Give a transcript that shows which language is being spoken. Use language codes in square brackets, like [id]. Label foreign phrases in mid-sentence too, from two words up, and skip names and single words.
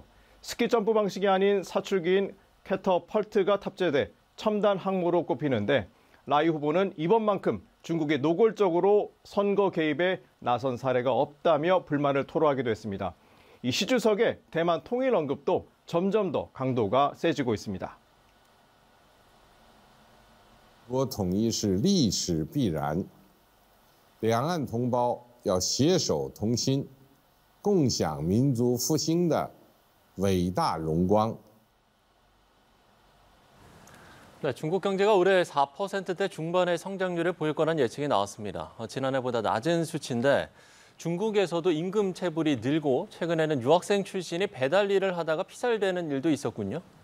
[ko] 스키 점프 방식이 아닌 사출기인 캐터펄트가 탑재돼 첨단 항모로 꼽히는데 라이 후보는 이번만큼 중국이 노골적으로 선거 개입에 나선 사례가 없다며 불만을 토로하기도 했습니다. 이 시 주석의 대만 통일 언급도 점점 더 강도가 세지고 있습니다. [zh] 中国统一是历史必然，两岸同胞要携手同心，共享民族复兴的伟大荣光。 [ko] 네, 중국 경제가 올해 4%대 중반의 성장률을 보일 거란 예측이 나왔습니다. 지난해보다 낮은 수치인데 중국에서도 임금 체불이 늘고 최근에는 유학생 출신이 배달 일을 하다가 피살되는 일도 있었군요.